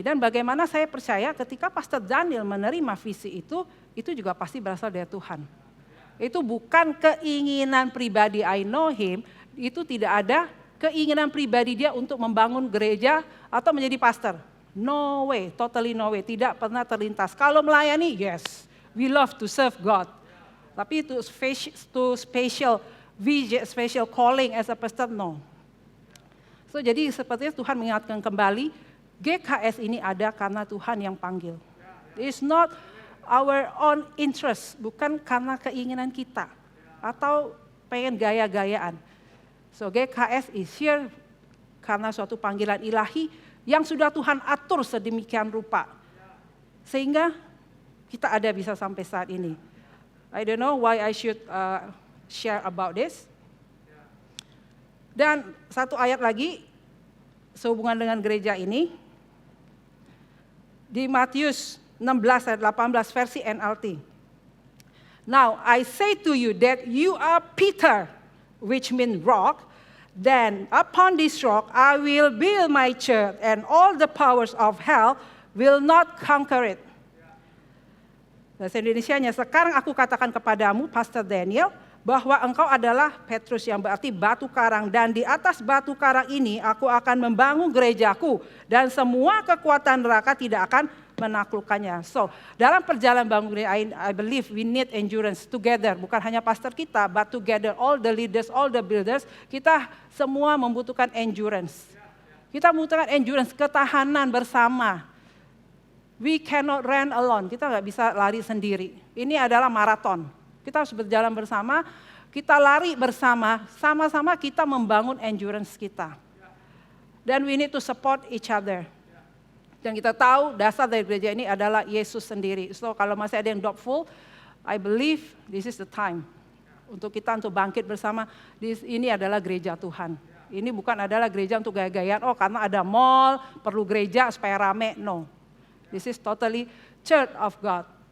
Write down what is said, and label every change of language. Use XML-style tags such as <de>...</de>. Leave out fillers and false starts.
<id>Dan bagaimana saya percaya ketika Pastor Daniel menerima visi itu juga pasti berasal dari Tuhan. Itu bukan keinginan pribadi,</id> <en>I know him,</en> <id>itu tidak ada keinginan pribadi dia untuk membangun gereja atau menjadi pastor.</id> <en>No way, totally no way,</en> <id>tidak pernah terlintas. Kalau melayani,</id> <en>yes, we love to serve God.</en> <id>Tapi itu</id> <en>special vision, special calling as a pastor, no.</en> <id>So jadi sepertinya Tuhan mengingatkan kembali, GKS ini ada karena Tuhan yang panggil.</id> <en>It's not our own interest,</en> <id>bukan karena keinginan kita atau pengen gaya-gayaan.</id> <en>So GKS is here</en> <id>karena suatu panggilan ilahi yang sudah Tuhan atur sedemikian rupa. Sehingga kita ada bisa sampai saat ini.</id> <en>I don't know why I should share about this.</en> <id>Dan satu ayat lagi sehubungan dengan gereja ini. Di Matius 16 ayat 18 versi NLT.</id> <en>Now I say to you that you are Peter, which means rock. Then upon this rock I will build my church, and all the powers of hell will not conquer it.</en> <id>Bahasa Indonesianya, sekarang aku katakan kepadamu, Pastor Daniel, bahwa engkau adalah Petrus yang berarti batu karang. Dan di atas batu karang ini aku akan membangun gerejaku. Dan semua kekuatan neraka tidak akan menaklukkannya.</id> <en>So,</en> <id>dalam perjalanan bangun gereja,</id> <en>I believe we need endurance together.</en> <id>Bukan hanya pastor kita,</id> <en>but together, all the leaders, all the builders.</en> <id>Kita semua membutuhkan endurance. Kita membutuhkan endurance, ketahanan bersama.</id> <en>We cannot run alone,</en> <id>kita nggak bisa lari sendiri. Ini adalah maraton. Kita harus berjalan bersama, kita lari bersama, sama-sama kita membangun endurance kita.</id> <en>Dan we need to support each other.</en> <id>Dan kita tahu dasar dari gereja ini adalah Yesus sendiri. So kalau masih ada yang doubtful,</id> <en>I believe this is the time</en> <id>untuk kita untuk bangkit bersama. Ini adalah gereja Tuhan. Ini bukan adalah gereja untuk gaya-gayaan, oh karena ada mall, perlu gereja supaya rame, no.</id> <en>This is totally church of God.</en>